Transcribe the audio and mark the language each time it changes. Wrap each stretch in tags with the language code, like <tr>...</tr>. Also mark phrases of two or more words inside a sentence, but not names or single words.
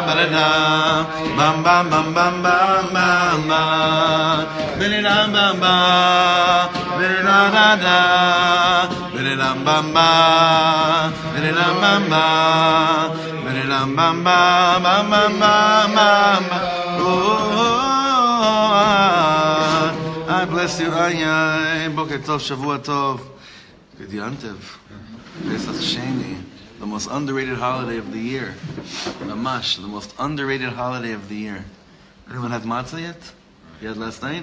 <en>Bam bam bam bam bam bam bam. Bam bam bam. Da da da. Bam bam bam. Bam bam bam. Bam bam bam bam. I bless you. Ay,</en> <he>בוקר טוב, שבוע טוב. Good Yantev.</he> <en>Pesach Sheni, the most underrated holiday of the year. Mamash, the most underrated holiday of the year. Anyone had matzah yet? You had last night?</en>